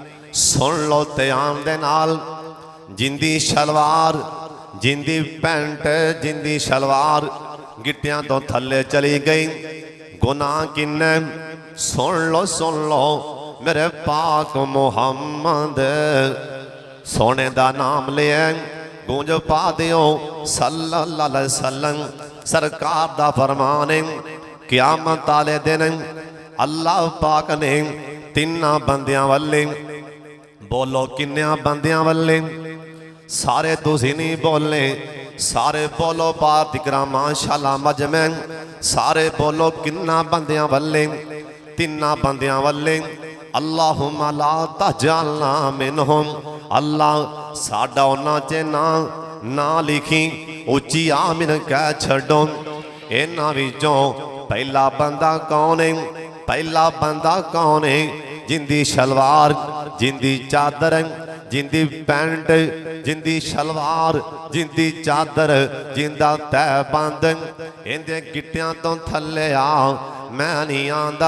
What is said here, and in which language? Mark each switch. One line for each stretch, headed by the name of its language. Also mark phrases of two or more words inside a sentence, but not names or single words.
Punjabi: سن لو دھیان دے نال، جندی شلوار، جندی پینٹ، جندی شلوار گٹیاں تو تھلے چلی گئی، گناہ کنے? سن لو میرے پاک محمد سوہنے دا نام لیا، گونج پا دیو
Arabic: صلى الله عليه وسلم.
Punjabi: سرکار دا فرمان ہے، قیامت والے دن اللہ پاک نے تناں بندیاں ولے، بولو کنیاں بندیاں ولے? سارے تسی نہیں بولے، سارے بولو بات اقرا ماشاءاللہ مجمعین، سارے بولو کنا بندیاں ولے? تناں بندیاں ولے.
Arabic: اللهم لا تجعلنا منهم,
Punjabi: اللہ ساڈا اونہاں چ نہ لکھی، اچی آمین کہہ چھڈو. انہاں وچوں پہلا بندہ کون ہے? پہلا بندہ کون ہے? جندی شلوار، جندی چادر، جندی پینٹ، جندی شلوار، جندی چادر، جندا تہ بند، اندے گٹیاں تو تھلے آ میں نہیں آندا.